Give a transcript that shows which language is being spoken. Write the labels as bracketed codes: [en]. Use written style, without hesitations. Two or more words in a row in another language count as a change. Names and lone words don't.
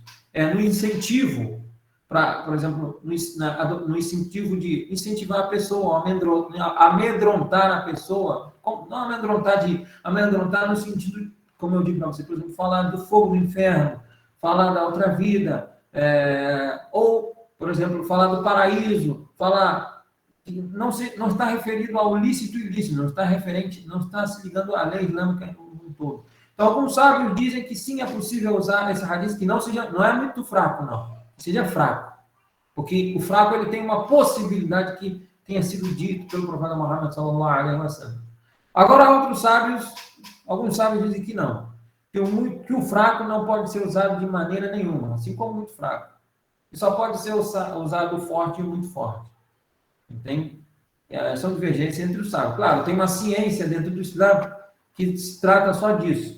[pt] No incentivo, por exemplo, no incentivo de incentivar a pessoa, amedrontar a pessoa, não amedrontar no sentido, como eu digo para você, por exemplo, falar do fogo do inferno, falar da outra vida, ou, por exemplo, falar do paraíso, falar que não está referido ao lícito e ilícito, não está se ligando à lei islâmica no todo. Então, alguns sábios dizem que sim, é possível usar esse hadith, que não é muito fraco, não, seja fraco, porque o fraco ele tem uma possibilidade que tenha sido dito pelo profeta Muhammad [ar] صلى الله عليه وسلم. [pt] Agora, alguns sábios dizem que não, que o fraco não pode ser usado de maneira nenhuma, assim como muito fraco. E só pode ser usado o forte e o muito forte. Entende? São divergências entre os sábios. Claro, tem uma ciência dentro do Islã que se trata só disso.